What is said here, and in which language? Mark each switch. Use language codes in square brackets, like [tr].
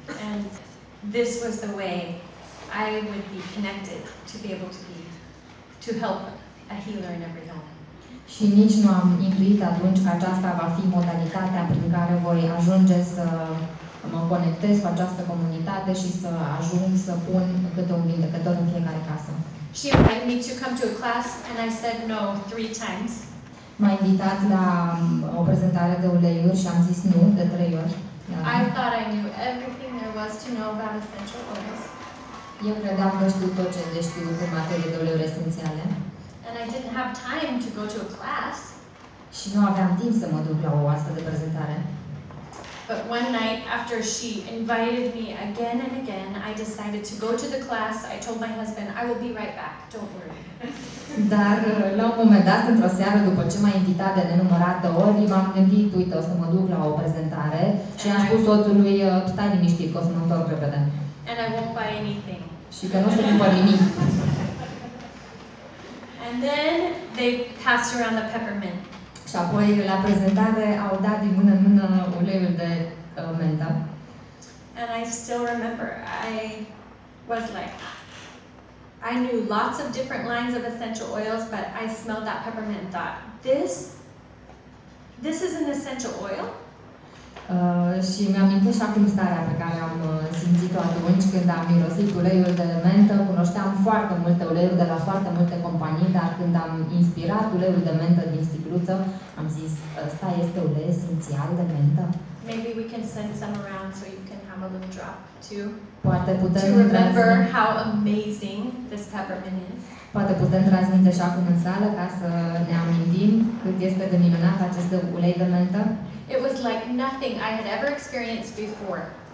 [en] And this was the way I would be connected to be able to help a healer in every home. [ro] Și nici nu am intuit atunci că aceasta va fi modalitatea prin care voi ajunge să mă conectez cu această comunitate și să ajung să pun câte un vindecător în fiecare casă. [en] She invited me to come to a class and I said no 3 times. [ro] M-a invitat la o prezentare de uleiuri și am zis nu de 3 ori. [en] I thought I knew everything there was to know about essential oils. [ro] Eu credeam că știu tot ce de știut în materie de uleiuri esențiale. [en] And I didn't have time to go to a class. [ro] Și nu aveam timp să mă duc la o astfel de prezentare. [en] But one night after she invited me again and again, I decided to go to the class. I told my husband, I will be right back, don't worry. [ro] Dar la un moment dat, într-o seară, după ce m-a invitat de nenumărate ori, m-am gândit, uite, o să mă duc la o prezentare și am spus soțului, stai liniștit, că o să mă întorc repede. [en] And I won't buy anything. [ro] Și că nu o să cumpăr nimic. [en] And then they passed around the peppermint. [ro] Și apoi, la prezentare, au dat din mână în mână uleiul de mentă. [en] And I still remember, I was like, I knew lots of different lines of essential oils, but I smelled that peppermint and thought, this is an essential oil? [ro] Și mi-amintesc și acum starea pe care am simțit-o atunci când am mirosit uleiul de mentă. Cunoșteam foarte multe uleiuri de la foarte multe companii, dar când am inspirat uleiul de mentă din sticluță, am zis, ăsta este ulei esențial de mentă. [en] Maybe we can send some around so you can have a little drop too. [ro] Poate putem [en] to remember how amazing this peppermint is. [ro] Poate putem transmite și acum în sală ca să ne amintim cât este de minunat acest ulei de mentă. [en] It was like nothing I had ever experienced before.